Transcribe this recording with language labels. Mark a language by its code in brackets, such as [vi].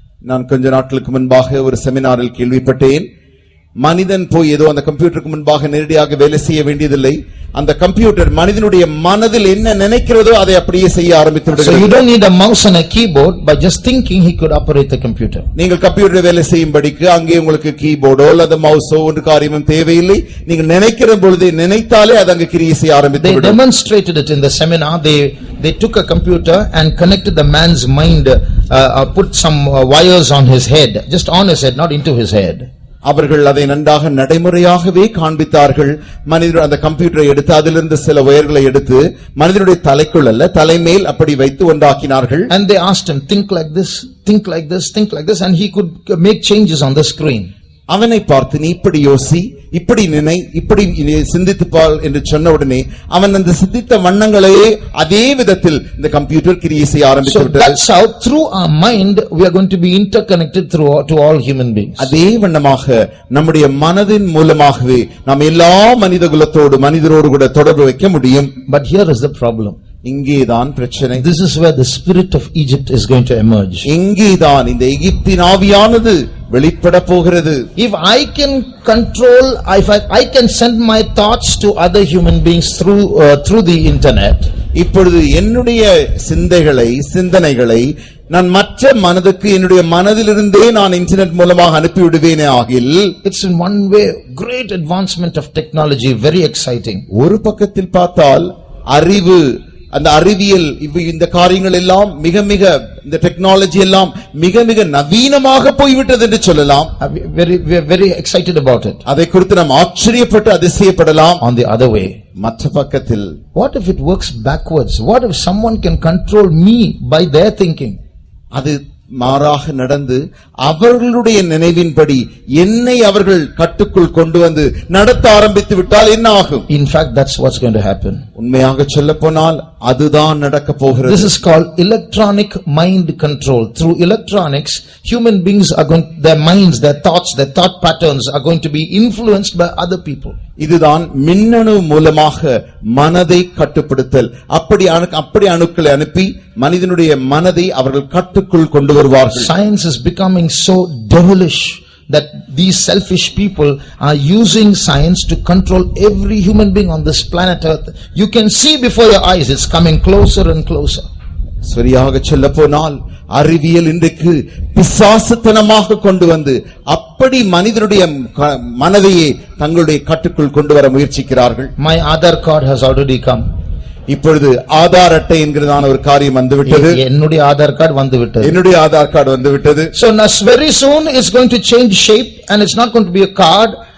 [ta] நான் கொஞ்ச நாட்களுக்கு முன்பாக ஒரு செமினாரில் கேள்விப்பட்டேன். மனிதன் போய் ஏதோ அந்த கம்ப்யூட்டருக்கு முன்பாக நேரடியாக வேலை செய்ய வேண்டியதில்லை. அந்த கம்ப்யூட்டர் மனிதனுடைய மனதில் என்ன நினைக்கிறதோ அதை அப்படியே செய்ய ஆரம்பித்து விடுகிறது. [en] So you don't need a mouse and a keyboard. By just thinking he could operate the computer. [ta] நீங்கள் கம்ப்யூட்டர் வேலை செய்யும்படிக்கு அங்கே உங்களுக்கு கீபோர்டோ அல்லது மவுஸோ ஒன்று காரியமும் தேவையில்லை. நீங்கள் நினைக்கிற பொழுது நினைத்தாலே அது அங்கே கிரியை செய்ய ஆரம்பித்து விடும். [en] They demonstrated it in the seminar. They took a computer and connected the man's mind, put some wires on his head, just on his head, not into his head. [ta] அவர்கள் அதை நன்றாக நடைமுறையாகவே காண்பித்தார்கள். மனிதர் அந்த கம்ப்யூட்டரை எடுத்து அதிலிருந்து சில வயர்களை எடுத்து மனிதனுடைய தலைக்குள் அல்ல தலைமேல் அப்படி வைத்து ஒன்றாக்கினார்கள். [en] And they asked him, think like this, think like this, think like this, and he could make changes on the screen. [ta] அவனை பார்த்து நீ இப்படி யோசி, இப்படி நினை, இப்படி சிந்தித்துப்பாள் என்று சொன்ன உடனே அவன் அந்த சிந்தித்த வண்ணங்களையே அதே விதத்தில் இந்த கம்ப்யூட்டர் கிரியை செய்ய ஆரம்பித்து விட்டது. [en] So that's how through our mind we are going to be interconnected to all human beings. [ta] அதே வண்ணமாக நம்முடைய மனதின் மூலமாகவே நாம் எல்லா மனிதரோடு கூட தொடர்பு வைக்க முடியும். [en] But here is the problem. [ta] இங்கேதான் பிரச்சனை. [en] This is where the spirit of Egypt is going to emerge. [ta] இங்கேதான் இந்த எகிப்தின் ஆவியானது வெளிப்பட போகிறது. [en] If I can control, if I can send my thoughts to other human beings through the internet. [ta] இப்பொழுது என்னுடைய சிந்தனைகளை நான் மற்ற மனதுக்கு என்னுடைய மனதிலிருந்தே நான் இன்டர்நெட் மூலமாக அனுப்பி விடுவேனே ஆகில், [en] it's in one way great advancement of technology, very exciting. [ta] ஒரு பக்கத்தில் பார்த்தால் அறிவு, அந்த அறிவியல் இந்த காரியங்கள் எல்லாம் மிக மிக இந்த டெக்னாலஜி எல்லாம் மிக மிக நவீனமாக போய்விட்டது என்று சொல்லலாம். [en] We are very excited about it. [ta] அதை குறித்து நாம் ஆச்சரியப்பட்டு அதிசயப்படலாம். [en] On the other way, [ta] மற்ற பக்கத்தில் [en] what if it works backwards? What if someone can control me by their thinking? [ta] அது மாறாக நடந்து அவர்களுடைய நினைவின்படி என்னை அவர்கள் கட்டுக்குள் கொண்டு வந்து நடத்த ஆரம்பித்து விட்டால் என்ன ஆகும்? [en] In fact, that's what's going to happen. [ta] உண்மையாக சொல்லப்போனால் அதுதான் நடக்க போகிறது. [en] This is called electronic mind control. Through electronics, human beings are going, their minds, their thoughts, their thought patterns are going to be influenced by other people. [ta] இதுதான் மின்னணு மூலமாக மனதை கட்டுப்படுத்தல். அப்படி அணுக்களை அனுப்பி மனிதனுடைய மனதை அவர்கள் கட்டுக்குள் கொண்டு வருவார்கள். [en] Science is becoming so devilish that these selfish people are using science to control every human being on this planet earth. You can see before your eyes, it's coming closer and closer. [ta] சரியாக சொல்ல போனால் அறிவியல் இன்றைக்கு பிசாசுத்தனமாக கொண்டு வந்து அப்படி மனிதனுடைய மனதையே தங்களுடைய கட்டுக்குள் கொண்டு வர முயற்சிக்கிறார்கள். [en] My Aadhaar card has already come. [ta] இப்பொழுது ஆதார் அட்டை என்கிறதான ஒரு காரியம் வந்துவிட்டது. என்னுடைய ஆதார் கார்டு வந்துவிட்டது. என்னுடைய ஆதார் கார்டு வந்துவிட்டது. [en] So very soon it's going to change shape and it's not going to be a card.